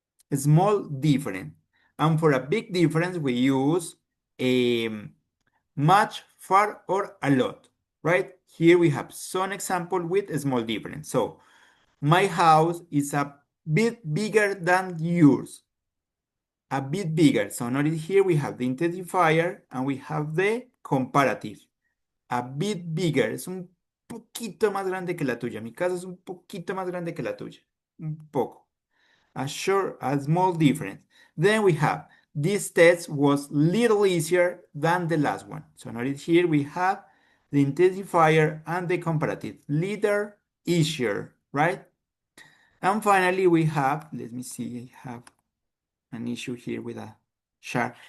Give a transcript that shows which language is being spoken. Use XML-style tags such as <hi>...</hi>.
<en>A small difference. And for a big difference, we use a much, far, or a lot, right? Here we have some example with a small difference. So my house is a bit bigger than yours. A bit bigger. So notice here we have the intensifier and we have the comparative. A bit bigger.</en> <es>Es un poquito más grande que la tuya. Mi casa es un poquito más grande que la tuya. Un poco.</es> <en>A small difference. Then we have this test was little easier than the last one. So notice here we have the intensifier and the comparative. Little easier, right? And finally we have, let me see, I have an issue here with a chart.</en>